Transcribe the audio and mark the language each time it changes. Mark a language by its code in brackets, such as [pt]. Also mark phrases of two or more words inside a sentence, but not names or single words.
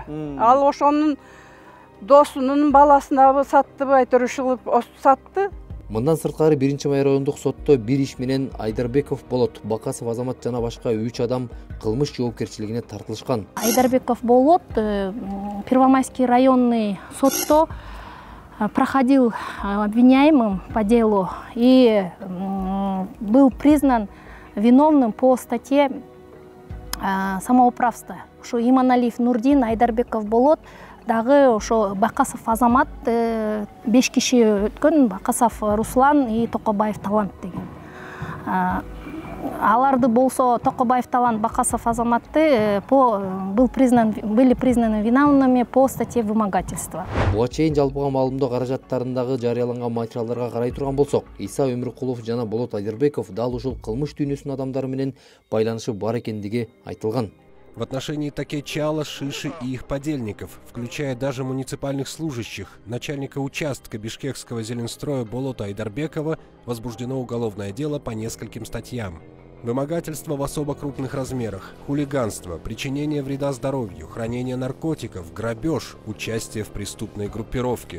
[ky] Ал ошонун досунун баласына саттыбы, айтор ушул сатты. Мындан сырткары 1-май райондук сотто бир иш менен Айдарбеков Болот, Бакасов Азамат жана башка 3 адам кылмыш жоопкерчилигине тартылышкан. [ru] Айдарбеков Болот Первомайский районный сотто проходил обвиняемым по делу и был признан виновным по статье самоуправства. [ky] Ушу Иманалиев Нурдин, Айдарбеков Болот дагы ошо Бакасов Азамат 5 киши өткөн, Бакасов Руслан и Токобаев Талант деген. Аларды болсо [ru] Токобаев Талант, Бакасов Азаматты были признаны виновными по статье вымогательства. [ky] Буга чейин жалпыга маалымдоо каражаттарындагы жарыяланган материалдарга карай турган болсок, Иса Өмүркулов жана Болот Айдарбеков дал ушул кылмыш дүйнөсүнүн адамдары менен байланышы бар экендиги айтылган. [ru] В отношении Такечала, Шиши и их подельников, включая даже муниципальных служащих, начальника участка бишкекского зеленстроя Болота Айдарбекова, возбуждено уголовное дело по нескольким статьям. Вымогательство в особо крупных размерах, хулиганство, причинение вреда здоровью, хранение наркотиков, грабеж, участие в преступной группировке.